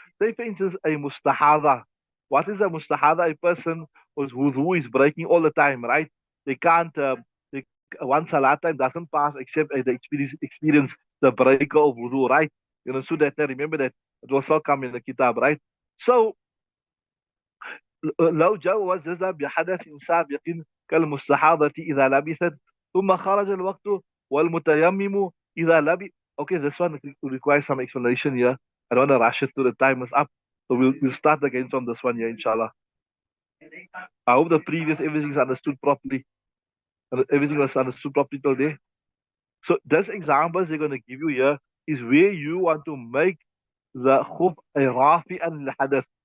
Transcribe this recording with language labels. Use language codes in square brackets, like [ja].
[en] Say, for instance, a mustahada. What is a mustahada? A person whose wudu is breaking all the time, right? They can't, one salat time doesn't pass except they experience the breaker of wudu, right? You know, so that remember that it will still come in the kitab, right? [ar] So, لو جوزنا بحدث سابق كالمستحاضة إذا لبست ثم خرج الوقت والمتيمم إذا لبس. [en] Okay, this one requires some explanation here. I don't want to rush it to the time is up. So we'll start again from this one here, inshallah. I hope the previous everything is understood properly. Everything was understood properly till there. So this examples they're going to give you here is where you want to make the khuf a rafi and hadath.